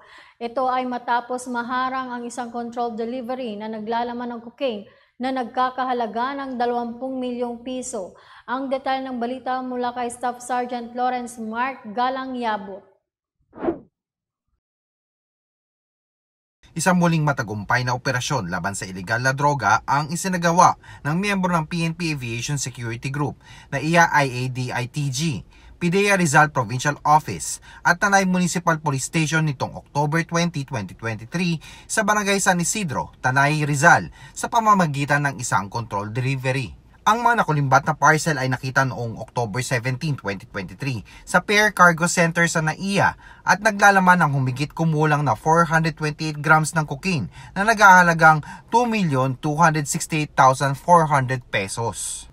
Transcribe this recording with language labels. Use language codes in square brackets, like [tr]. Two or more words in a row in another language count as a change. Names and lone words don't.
[tl] Ito ay matapos maharang ang isang [en] controlled delivery [tl] na naglalaman ng cocaine na nagkakahalaga ng 20 milyong piso. Ang detalye ng balita mula kay Staff Sergeant Lawrence Mark Galang Yabot. Isang muling matagumpay na operasyon laban sa ilegal na droga ang isinagawa ng miyembro ng PNP Aviation Security Group na IADITG, PIDEA Rizal Provincial Office at Tanay Municipal Police Station nitong October 20, 2023 sa Barangay San Isidro, Tanay, Rizal sa pamamagitan ng isang [en] controlled delivery. [tl] Ang mga nakulimbat na parcel ay nakita noong October 17, 2023 sa Pair Cargo Center sa NAIA at naglalaman ng humigit kumulang na 428 grams ng cocaine na nag-ahalagang 2,268,400 pesos.